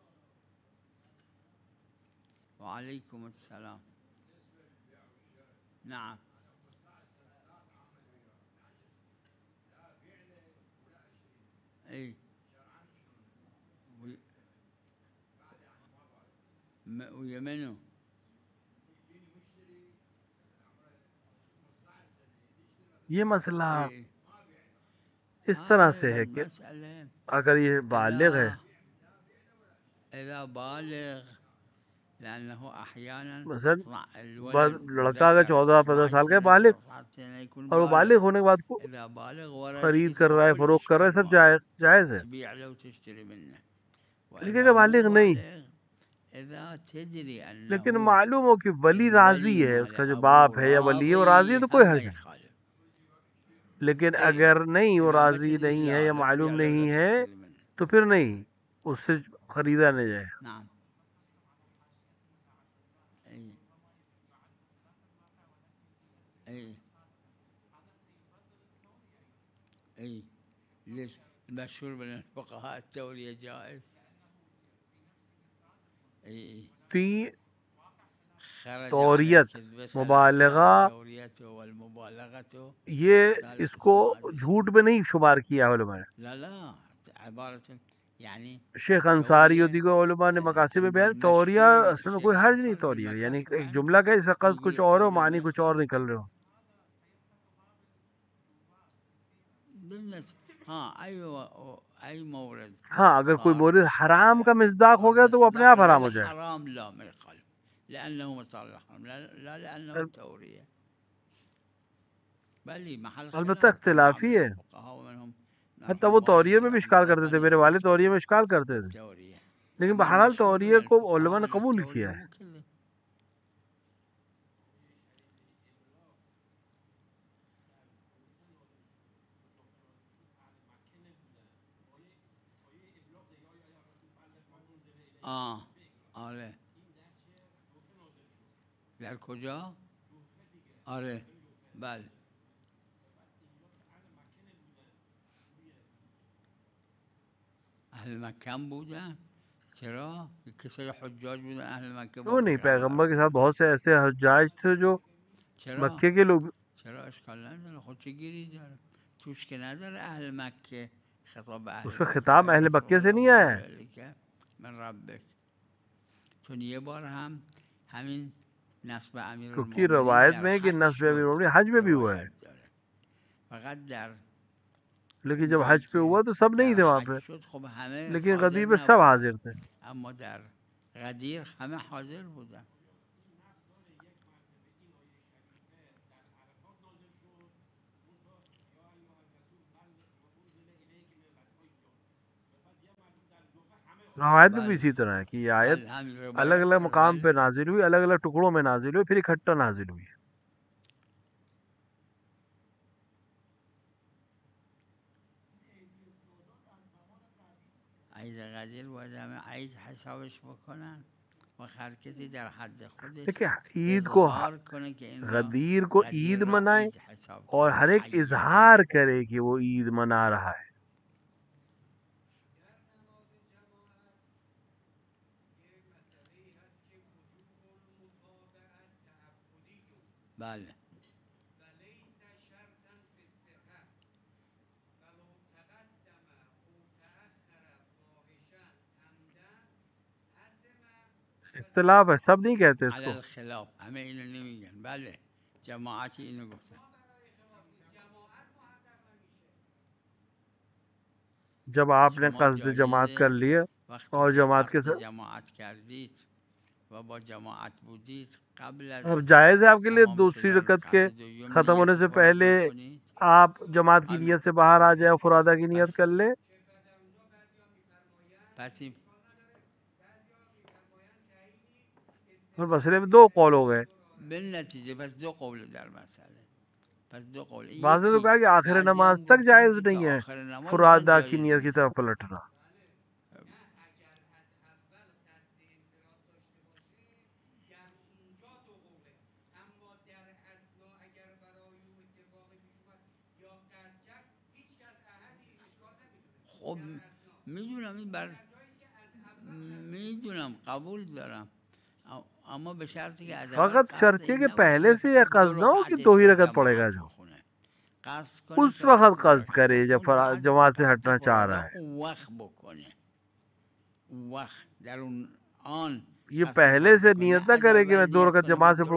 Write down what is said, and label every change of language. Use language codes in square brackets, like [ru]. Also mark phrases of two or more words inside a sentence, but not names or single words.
[ar] و علیکم السلام. نعم. ای ويا منو. [ur] یہ مسئلہ [ar] اي [ur] اس طرح [ar] هذا [ur] سے ہے کہ [ar] المسألة [ur] اگر یہ بالغ ہے, [ar] إذا بالغ لأنه أحيانا [ur] मसलन [ar] الولد [ur] لڑکا اگر [ar] ذكر 14-15 12 [ur] سال کا ہے, [ar] سنة [ur] बालिग, [ar] 13 سنة يكون [ur] اور وہ [ar] بالغ. [ur] بالغ ہونے کے بعد [ar] إذا بالغ ورا [ur] खरीद [ar] شيء [ur] کر رہا ہے, [ar] كل [ur] فروخت کر رہا ہے, [ar] إشكال [ur] सब [ar] ما في. [ur] جائز ہے. [ar] تبيع له وتشتري منه. [ur] लेकिन [ar] وإذا [ur] अगर [ar] مو [ur] بالغ نہیں, [ar] بالغ إذا تدري [ur] लेकिन [ar] أنه [ur] معلوم ہو کہ ولی راضی [ar] الولي [ur] है, [ar] مال [ur] اس کا جو [ar] أبوه [ur] باپ ہے یا ولی ہے وہ راضی ہے, [ar] راضي [ur] تو کوئی [ar] هم ما [ur] حرج نہیں. [ar] يخالف. [ur] लेकिन [ar] إيه [ur] اگر نہیں، وہ [ar] إذا ما [ur] राजी [ar] تدري [ur] نہیں ہے [ar] لا [ur] या [ar] لا [ur] मालूम [ar] تبيع له ولا [ur] نہیں ہے, [ar] تشتري منه. [ur] تو پھر نہیں، اس سے خریدا نہیں جائے. [ar] نعم. أي أي أي ليش المشهور بين الفقهاء التورية جائز. أي फी خرج على [ur] तौरियत [ar] الكذبة ثلاثة: [ur] मुबालगा, [ar] التورية والمبالغة [ur] ये [ar] ثالث [ur] इसको [ar] السماع. [ur] جھوٹ میں نہیں شمار کیا علما نے. [ar] لا لا عبارة يعني [ur] شیخ انصاری اور [ar] تورية [ur] دیگر علما نے مقاصد میں [ar] عند [ur] بیان، توریہ [ar] المشهور [ur] اصل میں [ar] الشيخ [ur] کوئی حرج نہیں, [ar] الأنصاري في [ur] توریہ یعنی [ar] المكاسب [ur] एक [ar] وعنده [ur] جملہ کا اس کا کس [ar] يقول [ur] کچھ اور ہو, [ar] القول [ur] معنی کچھ اور [ar] المشهور [ur] نکل رہے ہو. [ar] بالنسبة أي مورد [ur] ہاں، اگر کوئی [ar] صار [ur] مورد حرام کا مصداق ہو [ar] صار [ur] گیا تو وہ اپنے آپ [ar] مصداقا [ur] حرام ہو جائے. [ar] للحرام لا ما يخالف لأنه مصداق للحرام لا لأنه تورية. بل محل [ur] अलबत्ता [ar] خلاف في بعض [ur] اختلافی ہے, [ar] الفقهاء ومنهم [ur] हत्ता [ar] مرحوم [ur] وہ توریے [ar] والدي [ur] میں بھی [ar] رحمه [ur] इश्काल [ar] الله [ur] کرتے تھے, [ar] قال [ur] میرے والد [ar] يصح [ur] توریے میں اشکال کرتے تھے, [ar] التورية. [ur] लेकिन [ar] أما [ur] बहरहाल [ar] المشهور [ur] तौरिये [ar] من [ur] को [ar] الفقهاء [ur] علما نے [ar] أن [ur] कबूल [ar] التورية [ur] کیا ہے. [ar] مو كله. [fa] آره در کجا؟ آره بله اهل مکه بودن. چرا؟ کسای حجاج بودن اهل مکه با [ur] کیوں نہیں, [fa] پیغمبر [ur] پیغمبر کے [fa] بودن. [ur] ساتھ بہت سے ایسے حجاج تھے جو [fa] چرا؟ [ur] مکے کے لوگ. [fa] چرا اشکال نداره، خود چه گیری داره؟ توش که نداره اهل مکه خطاب به اهل [ur] उसमें [fa] مکه [ur] खिताब [fa] فقط [ur] अहले [fa] گفت [ur] مکے سے نہیں [ar] قال [ur] آیا ہے. [ar] ذلك من ربک. [fa] چون یه بار هم همین نصب [ur] क्योंकि [fa] امیرالمومنین [ur] रवायत [fa] در [ur] میں ہے کہ [fa] حج [ur] नस्ब [fa] شد، [ur] امیر حج میں بھی ہوا ہے, [fa] روایت داره. فقط در [ur] لیکن جب [fa] اونجایی [ur] حج پہ ہوا [fa] که [ur] تو سب نہیں [fa] در [ur] تھے وہاں [fa] حج [ur] पे, [fa] شد خب همه [ur] लेकिन [fa] حاضر [ur] غدیر پہ سب [fa] نبودن، [ur] حاضر تھے. [fa] اما در غدیر همه حاضر بودن. [ur] روایت میں بھی [fa] بله [ur] اسی طرح ہے کہ یہ آیت [fa] بله همین [ur] अलग [fa] روایت [ur] अलग [fa] داره. [ur] مقام پہ [fa] بله [ur] نازل ہوئی، الگ الگ ٹکڑوں میں نازل ہوئی، پھر اکٹھا نازل ہوئی. [fa] عید غدیر باید همه عید حسابش بکنن و هر کسی در حد خودش [ur] دیکھیے عید کو [fa] اظهار کنه که این را [ur] غدیر کو [fa] غدیر [ur] ईद [fa] را [ur] मनाए [fa] عید حساب [ur] और [fa] کرده. [ur] ہر ایک [fa] عیده. [ur] اظہار کرے کہ وہ عید منا رہا ہے. [fa] بله [ur] اختلاف ہے، سب نہیں کہتے [fa] علی [ur] इसको. [fa] الخلاف همه اینو نمیگن. بله جماعتی اینو گفتن. [ur] جب آپ نے [fa] شما [ur] قصد جماعت کر [fa] جایزه [ur] लिए [fa] وقتی [ur] और [fa] که [ur] جماعت کے [fa] قصد [ur] साथ, [fa] جماعت کردید و با جماعت بودید قبل از [ur] اب جائز ہے آپ کے لیے [fa] تمام [ur] दूसरी [fa] شدن [ur] رکعت کے [fa] رکعت دوم [ur] ختم ہونے [fa] نیت [ur] से [fa] فراد [ur] पहले [fa] بکنید. [ur] آپ جماعت کی [fa] همین [ur] نیت سے باہر آ جائے اور فرادیٰ کی نیت [fa] پس [ur] کر لے. [fa] پس این [ur] اور مسئلے میں دو قول ہو گئے. [fa] به نتیجه پس دو قول در مسئله. [ur] پس دو قول. بعض نے تو [fa] یکی [ur] کہا کہ آخر نماز [fa] بعضیان [ur] तक [fa] گفتن [ur] जायज़ [fa] که تا [ur] نہیں ہے [fa] آخر نماز اصلا [ur] فرادیٰ کی [fa] جایز [ur] نیت کی [fa] نیست. [ur] طرف پلٹنا. [fa] خب میدونم این بر میدونم قبول دارم، اما به شرطی که از اول [ur] फ़कत [fa] قصد [ur] شرط ہے [fa] این [ur] कि [fa] نباشه [ur] पहले [fa] که [ur] سے یہ [fa] فقط دو [ur] قصد نہ ہو کہ [fa] رکعتش [ur] دو ہی [fa] را [ur] رکعت پڑھے گا. [fa] جماعت [ur] जो [fa] بخونه. قصد کنه [ur] उस [fa] که [ur] वक्त [fa] وقتی [ur] कस्द [fa] داره [ur] کرے جب [fa] اون بعد [ur] جماعت سے [fa] قصد [ur] ہٹنا چاہ [fa] فرادا [ur] رہا ہے. [fa] اون وقت بکنه. اون وقت در اون آن [ur] ये [fa] قصد [ur] पहले [fa] فرادا [ur] से [fa] کنه. [ur] نیت نہ [fa] از [ur] کرے کہ [fa] اول [ur] میں دو [fa] نیت [ur] रकत [fa] کنه [ur] जमात [fa] من [ur] से